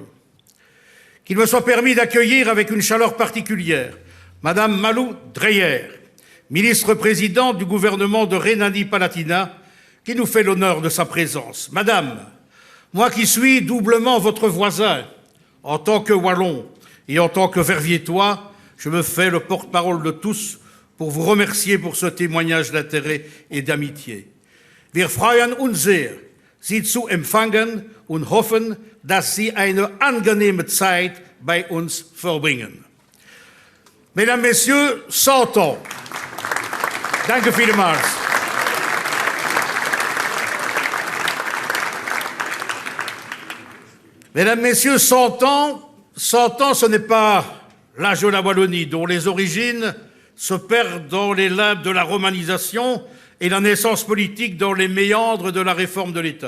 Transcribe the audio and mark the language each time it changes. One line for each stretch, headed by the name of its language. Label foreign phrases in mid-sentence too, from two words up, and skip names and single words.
French: Qu'il me soit permis d'accueillir avec une chaleur particulière Madame Malou Dreyer, ministre-présidente du gouvernement de Rhénanie-Palatinat, qui nous fait l'honneur de sa présence. Madame, moi qui suis doublement votre voisin, en tant que Wallon et en tant que Verviétois, je me fais le porte-parole de tous pour vous remercier pour ce témoignage d'intérêt et d'amitié.
German: Wir freuen uns sehr, Sie zu empfangen und hoffen, dass Sie eine angenehme Zeit bei uns verbringen.
French: Mesdames, Messieurs, 100 ans.
German: Danke vielmals.
French: Mesdames, Messieurs, 100 ans, ce n'est pas l'âge de la Wallonie, dont les origines se perdent dans les limbes de la romanisation et la naissance politique dans les méandres de la réforme de l'État.